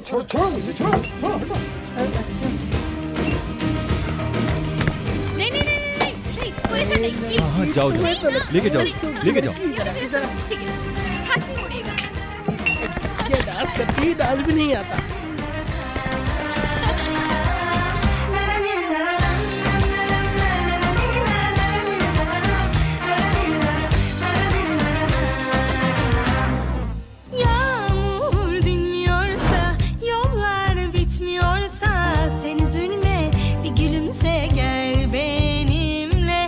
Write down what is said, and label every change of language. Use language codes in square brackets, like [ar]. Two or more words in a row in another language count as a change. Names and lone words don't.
[hi] छोड़ो मुझे, छोड़ो छोड़ो हटो। अच्छा नहीं नहीं नहीं नहीं नहीं, कोरे सर नहीं, प्लीज। हाँ जाओ जाओ, लेके जाओ लेके जाओ। ठीक है, हाथ नहीं मोड़िएगा। ये डांस करती है, डांस भी नहीं आता। [tr] Yağmur dinmiyorsa, yollar bitmiyorsa, sen üzülme, bir gülümse gel benimle.